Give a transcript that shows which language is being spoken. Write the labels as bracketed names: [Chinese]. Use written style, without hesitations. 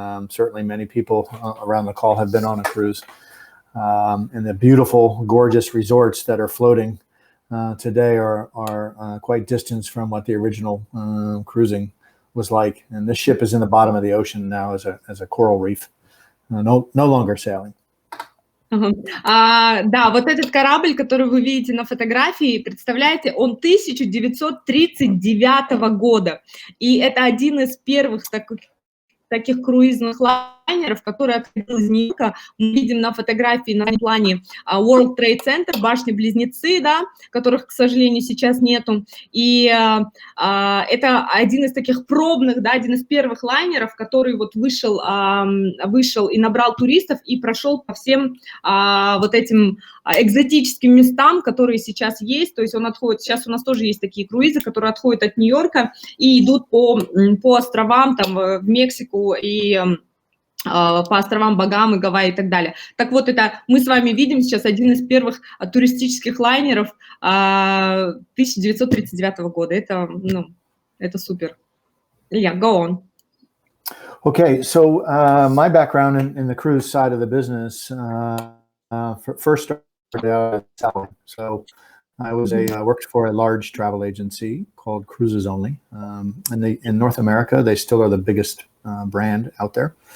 [English] Certainly many people around the call have been on a cruise. And the beautiful, gorgeous resorts that are floating today are quite distant from what the original cruising was like. And this ship is in the bottom of the ocean now as a coral reef, no longer sailing. [Russian] Да, вот этот корабль, который вы видите на фотографии, представляете, он 1939 года, и это один из первых таких круизных лайнеров, который отходил из Нью-Йорка. Мы видим на фотографии на плане World Trade Center, башни-близнецы, да, которых, к сожалению, сейчас нету. И это один из таких пробных, да, один из первых лайнеров, который вот вышел и набрал туристов и прошел по всем вот этим экзотическим местам, которые сейчас есть. То есть он отходит, сейчас у нас тоже есть такие круизы, которые отходят от Нью-Йорка и идут по островам, там, в Мексику и по островам Багамы, Гавайи и так далее. Так вот, это мы с вами видим сейчас один из первых туристических лайнеров 1939 года. Это супер. [English] Yeah, go on. Okay, so my background in the cruise side of the business, first selling. So I worked for a large travel agency called Cruises Only. And in North America, they still are the biggest brand out there.